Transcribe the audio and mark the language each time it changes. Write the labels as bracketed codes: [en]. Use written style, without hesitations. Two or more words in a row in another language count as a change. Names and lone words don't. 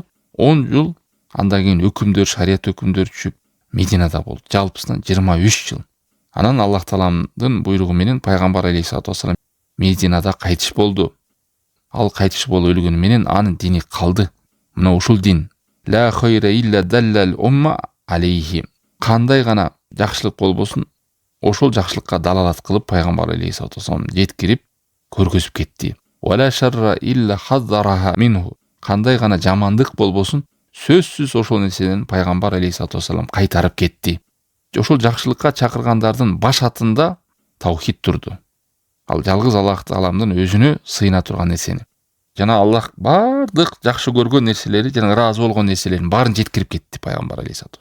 [ky] 10 жыл андан кийин өкүмдөр, шарият өкүмдөрү түшүп Мединада болду. Жалпысынан 23 жыл. Анан Аллах Тааламдын буйругу менен пайгамбар [ar] عليه الصلاة والسلام [ky] Мединада кайтыш болду. Ал кайтыш болуп өлгөнү менен анын дини калды. Мына ушул дин. [ar] لا خير إلا دل الأمة عليه. [ky] Кандай гана жакшылык болбосун, ошол жакшылыкка далалат кылып пайгамбар [ar] عليه الصلاة والسلام [ky] жеткирип көргөзүп кетти. [ar] ولا شر إلا حذرها منه. [ky] Кандай гана жамандык болбосун, сөзсүз ошол нерседен пайгамбар [ar] عليه الصلاة والسلام [ky] кайтарып кетти. Ошол жакшылыкка чакыргандардын баш атында таухид турду. Ал жалгыз Аллах Тааламдын өзүнө сыйына турган нерсени. Жана Аллах бардык жакшы көргөн нерселери, жана ыраазы болгон нерселерин баарын жеткирип кетти пайгамбар алейхиссалату.